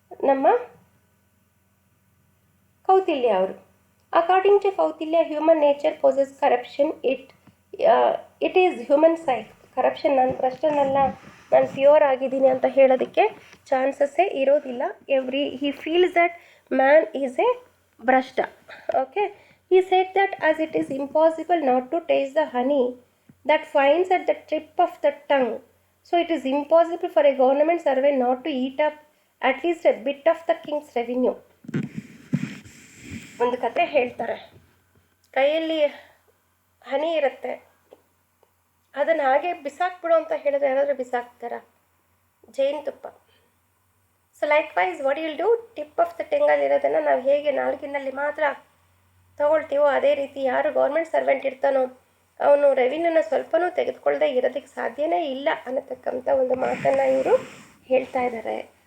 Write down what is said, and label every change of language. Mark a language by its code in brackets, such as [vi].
[kn] ನಮ್ಮ ಕೌಟಿಲ್ಯ ಅವರು. [en] According to Kautilya, human nature possess corruption. It is human psych. [kn] Corruption, ನಾನು ಭ್ರಷ್ಟನಲ್ಲ, ನಾನು ಪ್ಯೂರ್ ಆಗಿದ್ದೀನಿ ಅಂತ ಹೇಳೋದಕ್ಕೆ ಚಾನ್ಸಸ್ಸೇ ಇರೋದಿಲ್ಲ. [en] He feels that man is a ಭ್ರಷ್ಟ. Okay, he said that as it is impossible not to taste the honey that finds at the tip of the tongue, so it is impossible for a government servant not to eat up at least a bit of the king's revenue. [kn] ಒಂದು ಕತೆ ಹೇಳ್ತಾರೆ. ಕೈಯಲ್ಲಿ ಹನಿ ಇರುತ್ತೆ, ಅದನ್ನು ಹಾಗೆ ಬಿಸಾಕ್ಬಿಡು ಅಂತ ಹೇಳಿದ್ರೆ ಯಾರಾದರೂ ಬಿಸಾಕ್ತಾರ? ಜೇನುತುಪ್ಪ. [en] So likewise what will do? Tip of the [kn] ಟಂಗಲ್ಲಿರೋದನ್ನು ನಾವು ಹೇಗೆ ನಾಲ್ಕಿನಲ್ಲಿ ಮಾತ್ರ ತಗೊಳ್ತೀವೋ ಅದೇ ರೀತಿ ಯಾರು ಗೌರ್ಮೆಂಟ್ ಸರ್ವೆಂಟ್ ಇರ್ತಾನೋ ಅವನು ರೆವಿನ್ಯೂನ ಸ್ವಲ್ಪನೂ ತೆಗೆದುಕೊಳ್ಳದೆ ಇರೋದಕ್ಕೆ ಸಾಧ್ಯನೇ ಇಲ್ಲ ಅನ್ನತಕ್ಕಂಥ ಒಂದು ಮಾತನ್ನು ಇವರು ಹೇಳ್ತಾ ಇದ್ದಾರೆ.